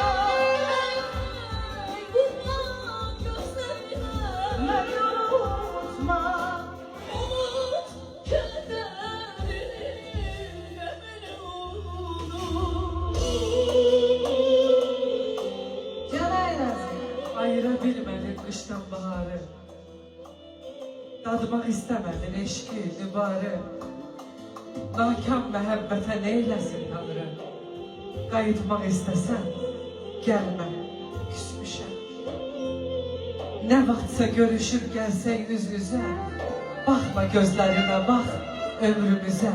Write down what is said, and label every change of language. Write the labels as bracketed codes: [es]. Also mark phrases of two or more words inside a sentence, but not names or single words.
[tr] Kurban gözlerine, beni unutma. Unut kederini, beni unut. Ayıra bilmedin kıştan baharı. Dadmaq istemedin eşki, dübarı. [az] Nakam məhəbbətə neyləsin tanrı. Qayıtmaq istəsən, gəlmə, küsmüşəm. Nə vaxtsa görüşüb gəlsək üz-üzə, baxma gözlərimə, bax ömrümüzə.